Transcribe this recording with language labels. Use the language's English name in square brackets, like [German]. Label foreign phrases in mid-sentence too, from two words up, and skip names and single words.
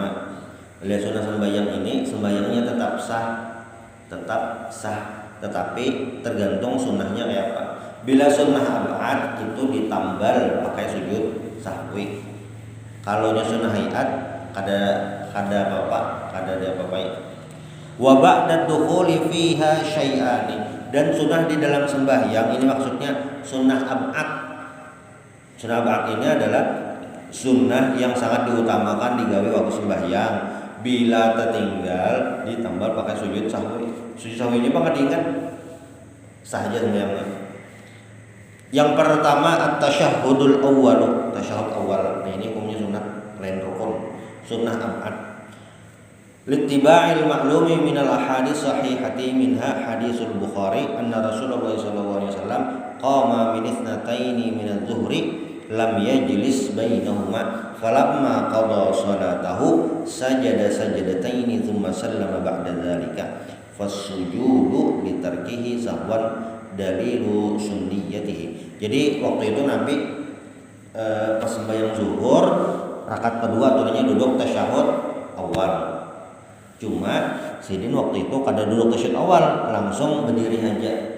[Banjar] Bila sunnah sembahyang ini sembahyangnya tetap sah, tetapi tergantung sunnahnya kayak apa. Bila sunnah abad itu ditambal pakai sujud, sahwi. Kalau sunnah hayat kada apa-apa, kada ada apa-apa. [Arabic] وبعد دخول فيها شيئان, [Banjar] dan sunnah di dalam sembahyang ini maksudnya sunnah ab'ad. Sunnah ab'ad ini adalah sunnah yang sangat diutamakan digawe waktu sembahyang. Bila tertinggal ditambal pakai sujud sahwi. Sujud sahwi ini apa diingat? Sah aja sembahyangnya. Yang pertama [Arabic] التشهد الأول, [Banjar] tasyahud awal. Nah, ini hukumnya sunnah lain rukun, sunnah ab'ad. [Arabic] لاتباع المعلوم من الأحاديث الصحيحة منها حديث البخاري أن رسول الله صلى الله عليه وسلم قام من اثنتين من الظهر لم يجلس بينهما فلما قضى صلاته سجد سجدتين ثم سلم بعد ذلك فسجوده لتركه سهوا دليل سنيته. [Banjar] Jadi waktu itu Nabi pas sembahyang zuhur rakaat kedua turunnya duduk tasyahud awal. Cuma sidin waktu itu kada duduk tasyahud awal, langsung berdiri aja.